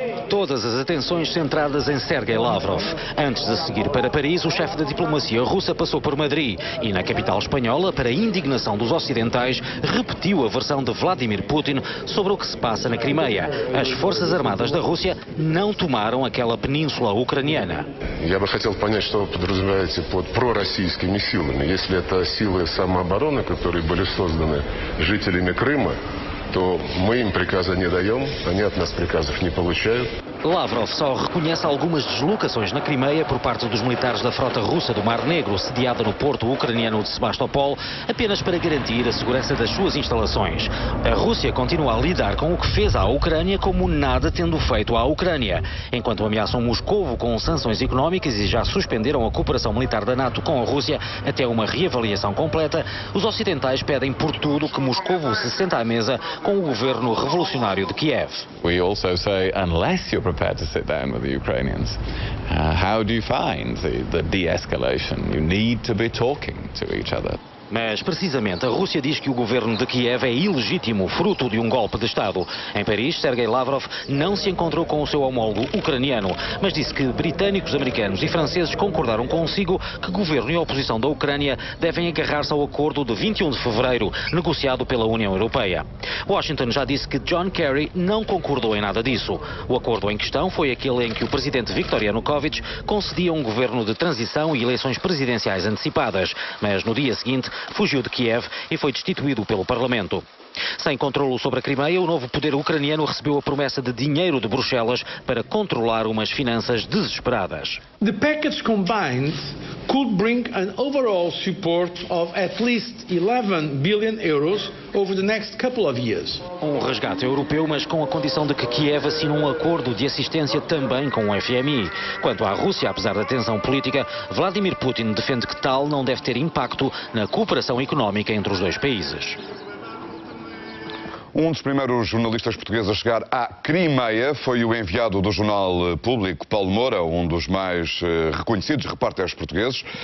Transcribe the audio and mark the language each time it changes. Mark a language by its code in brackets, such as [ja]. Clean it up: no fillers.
[pt] Todas as atenções centradas em Sergei Lavrov. Antes de seguir para Paris, o chefe da diplomacia russa passou por Madrid e na capital espanhola, para a indignação dos ocidentais, repetiu a versão de Vladimir Putin sobre o que se passa na Crimeia. As forças armadas da Rússia não tomaram aquela península ucraniana. [ru] Я бы хотел понять, что вы подразумеваете под пророссийскими силами. Если это силы самообороны, которые были созданы жителями Крыма, то мы им приказа не даем, они от нас приказов не получают. [pt] Lavrov só reconhece algumas deslocações na Crimeia por parte dos militares da frota russa do Mar Negro, sediada no porto ucraniano de Sebastopol, apenas para garantir a segurança das suas instalações. A Rússia continua a lidar com o que fez à Ucrânia como nada tendo feito à Ucrânia. Enquanto ameaçam Moscovo com sanções económicas e já suspenderam a cooperação militar da NATO com a Rússia até uma reavaliação completa, os ocidentais pedem por tudo que Moscovo se senta à mesa com o governo revolucionário de Kiev. [en] We also say, unless you're prepared to sit down with the Ukrainians, how do you find the de-escalation? You need to be talking to each other. [pt] Mas, precisamente, a Rússia diz que o governo de Kiev é ilegítimo, fruto de um golpe de Estado. Em Paris, Sergei Lavrov não se encontrou com o seu homólogo ucraniano, mas disse que britânicos, americanos e franceses concordaram consigo que governo e oposição da Ucrânia devem agarrar-se ao acordo de 21 de fevereiro, negociado pela União Europeia. Washington já disse que John Kerry não concordou em nada disso. O acordo em questão foi aquele em que o presidente Viktor Yanukovych concedia um governo de transição e eleições presidenciais antecipadas, mas no dia seguinte fugiu de Kiev e foi destituído pelo Parlamento. Sem controlo sobre a Crimeia, o novo poder ucraniano recebeu a promessa de dinheiro de Bruxelas para controlar umas finanças desesperadas. [en] The package combined could bring an overall support of at least 11 billion euros over the next couple of years. [pt] Um resgate europeu, mas com a condição de que Kiev assine um acordo de assistência também com o FMI. Quanto à Rússia, apesar da tensão política, Vladimir Putin defende que tal não deve ter impacto na cooperação económica entre os dois países. Um dos primeiros jornalistas portugueses a chegar à Crimeia foi o enviado do Jornal Público, Paulo Moura, um dos mais reconhecidos repórteres portugueses.